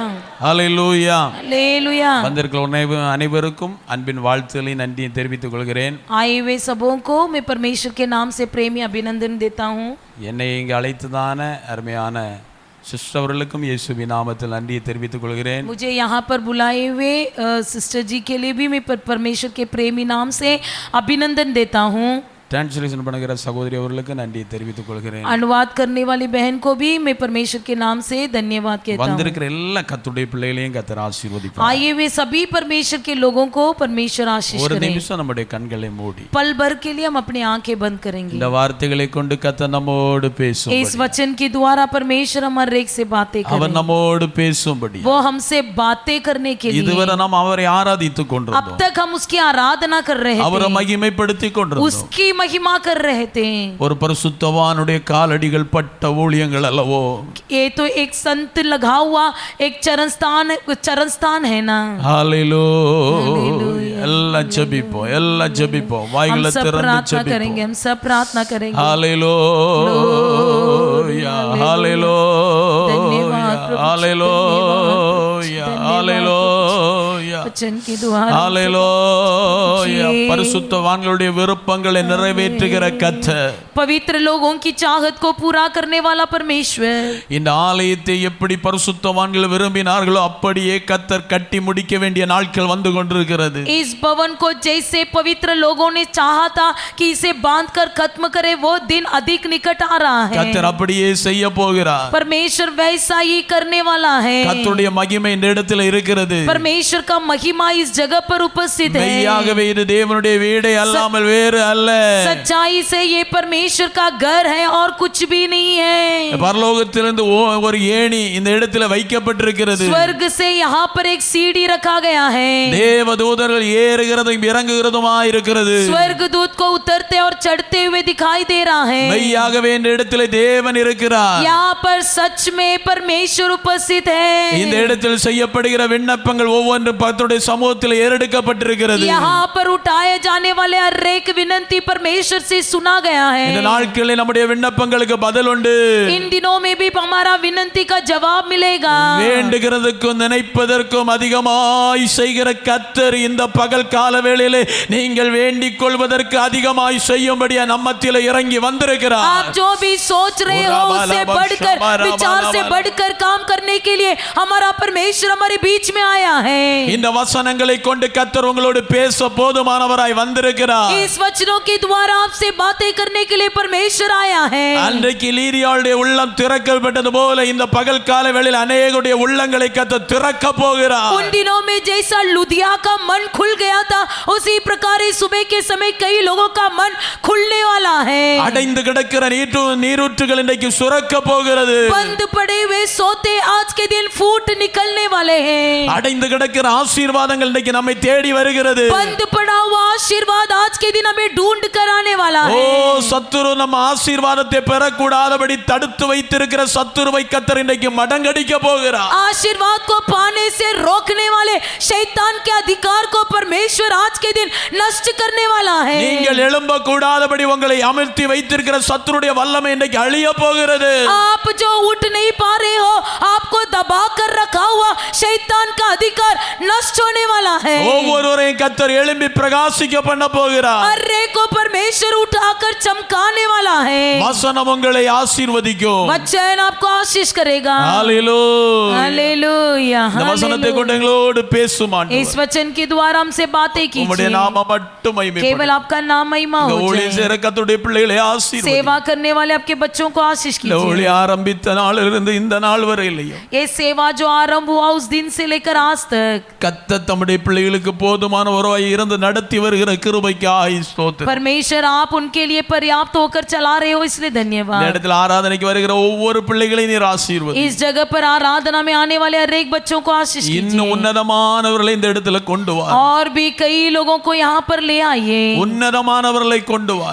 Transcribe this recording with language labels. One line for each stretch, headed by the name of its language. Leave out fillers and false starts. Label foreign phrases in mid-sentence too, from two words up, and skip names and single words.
Tamil: அல்லேலூயா
Hindi: हालेलुया.
Tamil: வந்திருக்கிற அனைவருக்கும் அன்பின் வாழ்த்துக்களை நன்றியை தெரிவித்துக் கொள்கிறேன்.
Hindi: आए हुए सबों को मैं परमेश्वर के नाम से प्रेमी अभिनंदन देता हूँ.
Tamil: என்னை இங்கு அழைத்ததான அருமையான சிஸ்டர் அவர்களுக்கும் இயேசுவின் நாமத்தில் நன்றியை தெரிவித்துக் கொள்கிறேன்.
Hindi: मुझे यहाँ पर बुलाए हुए सिस्टर जी के लिए भी मैं परमेश्वर के प्रेमी नाम से अभिनंदन देता हूँ.
Tamil: டிரான்ஸ்லேஷன் பண்ணுகிற சகோதரி அவர்களுக்கு நன்றியை தெரிவித்துக் கொள்கிறேன்.
Hindi: अनुवाद करने वाली बहन को भी मैं परमेश्वर के नाम से धन्यवाद कहता हूँ.
Tamil: வந்திருக்கிற எல்லா கர்த்தருடைய பிள்ளைகளையும் கர்த்தர் ஆசீர்வதிப்பார்.
Hindi: आए हुए सभी परमेश्वर के लोगों को परमेश्वर आशीष
Tamil: ஒரு
Hindi: करे.
Tamil: நிமிஷம் நம்முடைய கண்களை மூடி
Hindi: पल भर के लिए हम अपनी आंखें बंद करेंगे.
Tamil: இந்த வார்த்தைகளை கொண்டு கர்த்தர் நம்மோடு பேசும்படி,
Hindi: इस वचन के द्वारा परमेश्वर हमारे एक से बातें
Tamil: அவர்
Hindi: करें.
Tamil: நம்மோடு பேசும்படி
Hindi: वो हमसे बातें करने के लिए
Tamil: இதுவரை நாம் அவரை ஆராதித்துக்
Hindi: अब
Tamil: கொண்டிருந்தோம்.
Hindi: तक हम उसकी आराधना कर रहे
Tamil: அவரை
Hindi: थे,
Tamil: மகிமைப்படுத்திக் கொண்டிருந்தோம்.
Hindi: उसकी महिमा कर रहे थे.
Tamil: ஒரு பரிசுத்தவானுடைய காலடிகள் பட்ட ஊழியங்கள் அல்லவோ.
Hindi: ये तो एक संत लगा हुआ एक चरण स्थान है ना.
Tamil: ஹalleluya. எல்லாம் ஜெபிப்போம், எல்லாம் ஜெபிப்போம்.
Hindi: हम
Tamil: வாய்களை
Hindi: सब
Tamil: திறந்து
Hindi: प्रार्थना करेंगे,
Tamil: ஜெபிப்போம்.
Hindi: हम सब प्रार्थना करेंगे.
Tamil: ஹalleluya ஹalleluya
Hindi: धन्यवाद प्रभु,
Tamil: ஹalleluya ஹalleluya
Hindi: वचन के द्वारा
Tamil: ஹalleluya. பரிசுத்தவான்களுடைய விருப்பங்களை நிறைவேற்றுகிற கர்த்தர்,
Hindi: पवित्र लोगों की चाहत को पूरा करने वाला परमेश्वर.
Tamil: இந்த ஆலயத்தை எப்படி பரிசுத்தவான்கள் விரும்பினார்களோ அப்படியே கர்த்தர் கட்டி முடிக்க வேண்டிய நாட்கள் வந்து கொண்டிருக்கிறது.
Hindi: इस भवन को जैसे पवित्र लोगों ने चाहा था कि इसे बांधकर खत्म करे, वो दिन अधिक निकट आ रहा है.
Tamil: கர்த்தர் அப்படியே செய்ய போகிறார்.
Hindi: परमेश्वर वैसा ही करने वाला है.
Tamil: கர்த்தருடைய மகிமை இந்த இடத்துல இருக்கிறது.
Hindi: परमेश्वर का महिमा इस जगह पर उपस्थित है।
Tamil: மெய்யாகவே இது தேவனுடைய வீடே அல்லாமல் வேறு அல்ல.
Hindi: सच्चाई से ये परमेश्वर का घर है और कुछ भी नहीं है।
Tamil: பரலோகத்திலிருந்து ஒரு ஏணி இந்த இடத்துல வைக்கப்பட்டிருக்கிறது.
Hindi: स्वर्ग से यहाँ पर एक सीढ़ी रखा गया है।
Tamil: தேவதூதர்கள் ஏறுகிறதும் இறங்குகிறதுமாய் இருக்கிறது.
Hindi: स्वर्गदूत को उतरते और चढ़ते हुए दिखाई दे रहा है।
Tamil: மெய்யாகவே இந்த இடத்துல தேவன் இருக்கிறார்.
Hindi: यहाँ पर सच में परमेश्वर उपस्थित है।
Tamil: இந்த இடத்தில் செய்யப்படுகிற விண்ணப்பங்கள் ஒவ்வொன்றும் கர்த்தருடைய சமூகத்தில் ஏறெடுக்கப்பட்டிருக்கிறது.
Hindi: यहाँ पर उठाए जाने वाले हर एक विनंती परमेश्वर से सुना गया है।
Tamil: இந்த நாட்களில் நம்முடைய விண்ணப்பங்களுக்கு பதில் உண்டு.
Hindi: इन दिनों में भी हमारा विनंती का जवाब मिलेगा।
Tamil: வேண்டுகிறதுக்கும் நினைப்பதற்கும் அதிகமாய் செய்கிற கர்த்தர் இந்த பகல் கால வேளையிலே நீங்கள் வேண்டிக் கொள்வதற்கு அதிகமாய் செய்யும்படியா நம்மத்திலே இறங்கி வந்திருக்கிறார்.
Hindi: आप जो भी सोच रहे हो उससे बढ़कर, विचार से बढ़कर काम करने के लिए हमारा परमेश्वर हमारे बीच में आया है।
Tamil: இந்த வசனங்களை கொண்டு கர்த்தர் உங்களோடு பேச போதுமானவராய் வந்திருக்கிறார்.
Hindi: इस वचनों के द्वारा आपसे बातें करने के लिए परमेश्वर आया है।
Tamil: அன்றைக்கு லீதியாளுடைய உள்ளம் திறக்கப்பட்டது போல இந்த பகல் கால வேளையில் அநேகருடைய உள்ளங்களை கர்த்தர் திறக்க போகிறார்.
Hindi: उन दिनों में जैसा लुदिया का मन खुल गया था उसी प्रकार इस सुबह के समय कई लोगों का मन खुलने वाला है।
Tamil: அடைந்து கிடக்கிற நீரூற்றுகள் இன்றைக்கு சுரக்க போகிறது.
Hindi: बंद पड़े हुए सोते आज के दिन फूट निकलने वाले हैं।
Tamil: அடைந்து கிடக்கிற ஆசீர்வாதங்கள் இன்றைக்கு நம்மை தேடி வருகிறது.
Hindi: बंद पड़ा हुआ आशीर्वाद आज के दिन हमें ढूंढ कर आने वाला है।
Tamil: ஓ சத்துரு நம்ம ஆசீர்வாதத்தை பெறக்கூடாதபடி தடுத்து வைத்திருக்கிற சத்துருவை கர்த்தர் இன்றைக்கு மடங்கடிக்க போகிறார்.
Hindi: आशीर्वाद को पाने से रोकने वाले शैतान के अधिकार को परमेश्वर आज के दिन नष्ट करने वाला है।
Tamil: நீங்கள் எழும்ப கூடாதபடி உங்களை அமர்த்தி வைத்திருக்கிற சத்துருடைய வல்லமை இன்றைக்கு அழிய போகிறது.
Hindi: आप जो उठ नहीं पा रहे हो, आपको दबा कर रखा हुआ शैतान का अधिकार नष्ट होने वाला है।
Tamil: ஒவ்வொருவரையும் கர்த்தர் எழும்பி பிரகாசிக்க பண்ண போகிறார்.
Hindi: हर एक को परमेश्वर उठाकर चमकाने वाला है।
Tamil: வசனம் உங்களை ஆசீர்வதிக்கும்.
Hindi: वचन आपको आशीष करेगा।
Tamil: ஹalleluya.
Hindi: हालेलुया।
Tamil: இந்த வசனத்தை கொண்டு எங்களோடு பேசும் ஆண்டவரே.
Hindi: इस वचन के द्वारा हमसे बातें
Tamil: உம்முடைய
Hindi: कीजिए।
Tamil: நாமம் மட்டும் மகிமைப்படும்.
Hindi: केवल आपका नाम महिमा
Tamil: இந்த
Hindi: हो
Tamil: ஊழியம்
Hindi: जाए।
Tamil: செய்கிற கர்த்தருடைய பிள்ளைகளை ஆசீர்வதியும்.
Hindi: सेवा करने वाले आपके बच्चों को आशीष
Tamil: இந்த
Hindi: कीजिए।
Tamil: ஊழியம் ஆரம்பித்த நாளிலிருந்து இந்த நாள் வரையிலையும்
Hindi: ये सेवा जो आरंभ हुआ उस दिन से लेकर आज तक
Tamil: கர்த்தர் தம்முடைய பிள்ளைகளுக்கு போதுமான உறவாய் இருந்து நடத்தி வருகிற கிருபைக்காய் ஸ்தோத்திரம்.
Hindi: परमेश्वर आप उनके लिए पर्याप्त होकर चला रहे हो, इसलिए
Tamil: இந்த
Hindi: धन्यवाद।
Tamil: இடத்துல ஆராதனைக்கு வருகிற ஒவ்வொரு பிள்ளைகளையும் நீர் ஆசீர்வதி.
Hindi: इस जगह पर आराधना में आने वाले हर एक बच्चों को आशीष
Tamil: இன்னும்
Hindi: कीजिए।
Tamil: உன்னதமானவர்களை இந்த இடத்துல கொண்டு வா.
Hindi: और भी कई लोगों को यहाँ पर ले आइए।
Tamil: உன்னதமானவர்களை கொண்டு வா.